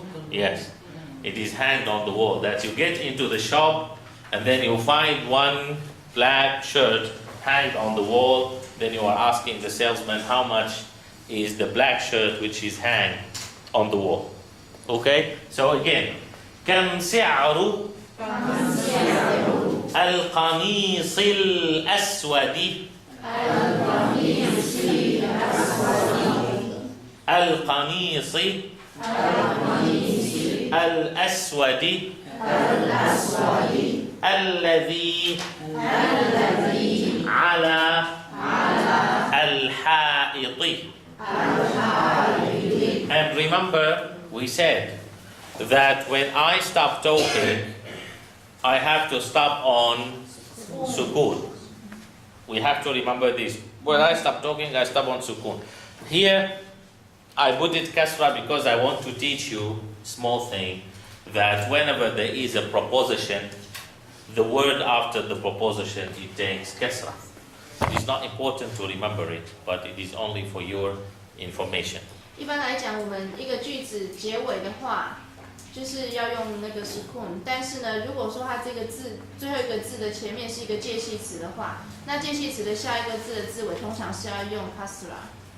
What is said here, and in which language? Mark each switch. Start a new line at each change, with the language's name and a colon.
English: Yes, it is hanged on the wall. That you get into the shop and then you find one black shirt hanged on the wall. Then you are asking the salesman how much is the black shirt which is hang on the wall. Okay? So again,
Arabic: كم سعر القميص الأسود القميص الأسود الذي على الحائط.
English: And remember, we said that when I stop talking, I have to stop on sukun. We have to remember this. When I stop talking, I stop on sukun. Here, I put it kasra because I want to teach you small thing, that whenever there is a proposition, the word after the proposition, it takes kasra. It is not important to remember it, but it is only for your information.
Chinese: 一般来讲，我们一个句子结尾的话，就是要用那个 sukun。但是呢，如果说它这个字最后一个字的前面是一个介系词的话，那介系词的下一个字的字尾通常是要用 kasra。